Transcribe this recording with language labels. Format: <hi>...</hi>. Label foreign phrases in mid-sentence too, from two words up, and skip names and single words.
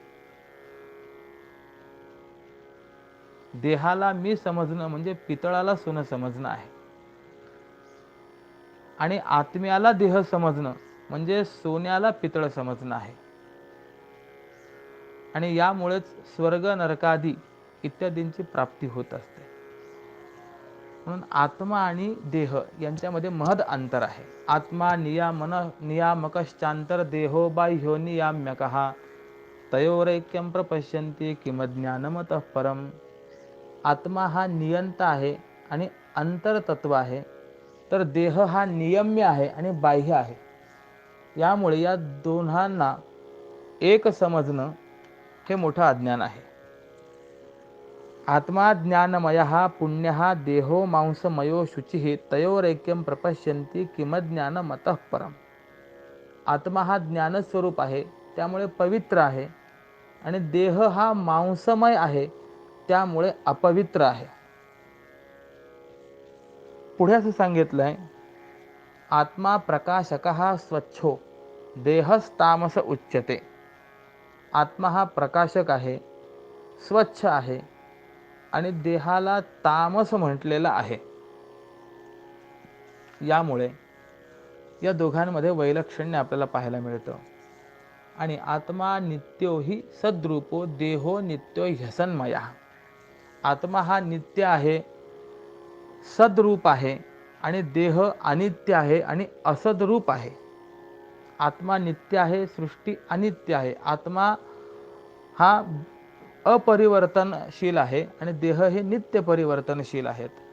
<mr>देहाला मी समजणं म्हणजे पितळाला सोनं समजणं आहे, आणि आत्म्याला देह समजणं म्हणजे सोन्याला पितळ समजणं आहे. आणि यामुळेच स्वर्ग, नरकादी इत्यादींची प्राप्ती होत असते. म्हणून आत्मा आणि देह यांच्यामध्ये महद अंतर आहे.</mr> <sa>आत्मा नियामकश्चांतर देहो बाह्यो नियाम्यकः तयोरैक्यं प्रपश्यन्ति किम ज्ञानमतः परम.</sa> <mr>आत्मा हा नियंता आहे आणि अंतरतत्व आहे, तर देह हा नियम्य आहे आणि बाह्य आहे. यामुळे या दोन्हांना एक समजणं हे मोठं अज्ञान आहे.</mr> <sa>आत्मा ज्ञानमयः पुण्यः देहो मांसमयो शुचिः तयोरैक्यं प्रपश्यन्ति किम ज्ञानमतः परम.</sa> <mr>आत्मा हा ज्ञानस्वरूप आहे, त्यामुळे पवित्र आहे, आणि देह हा मांसमय आहे, त्यामुळे अपवित्र आहे. पुढे असं सांगितलंय,</mr> <sa>आत्मा प्रकाशकः स्वच्छो देहस्तामस उच्यते.</sa> <mr>आत्मा हा प्रकाशक आहे, स्वच्छ आहे, आणि देहाला तामस म्हटलेलं आहे. यामुळे या दोघांमध्ये वैलक्षण्य आपल्याला पाहायला मिळतं.</mr> <sa>आणि आत्मा नित्यो हि सद्रूपो देहो नित्यो ह्यसन्मया.</sa> <mr>आत्मा हा नित्य आहे, सद्रूप आहे, आणि देह अनित्य आहे आणि असद्रूप आहे. आत्मा नित्य आहे, सृष्टी अनित्य आहे. आत्मा हा अपरिवर्तनशील आहे आणि देह हे नित्य परिवर्तनशील आहेत.</mr>